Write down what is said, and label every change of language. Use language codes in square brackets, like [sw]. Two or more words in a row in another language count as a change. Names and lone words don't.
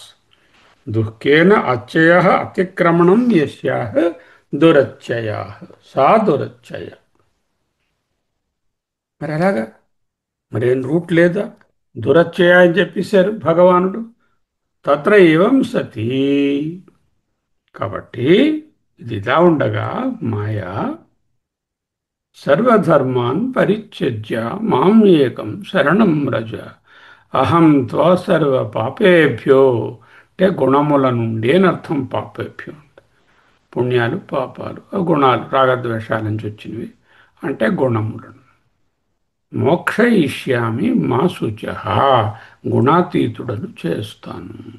[sa] దుఃఖేన అత్యయ అతిక్రమణం యస్యాః దురత్యయాః సా దురత్యయ. [te] మరి ఎలాగా? మరేం రూట్ లేదా? దురత్యయ అని చెప్పేశారు భగవానుడు. [sa] తత్ర ఏవం సతి. [te] కాబట్టి ఇది ఇలా ఉండగా [sa] మాయా సర్వధర్మాన్ పరిత్యజ్య మాం ఏకం శరణం వ్రజ అహం త్వా సర్వ పాపేభ్యో. [te] అంటే గుణముల నుండి అని అర్థం. పాపేభ్యో అంటే పుణ్యాలు పాపాలు, ఆ గుణాలు రాగద్వేషాల నుంచి వచ్చినవి అంటే గుణములను. [sa] మోక్షయిష్యామి మా శుచ, [te] గుణాతీతుడను చేస్తాను.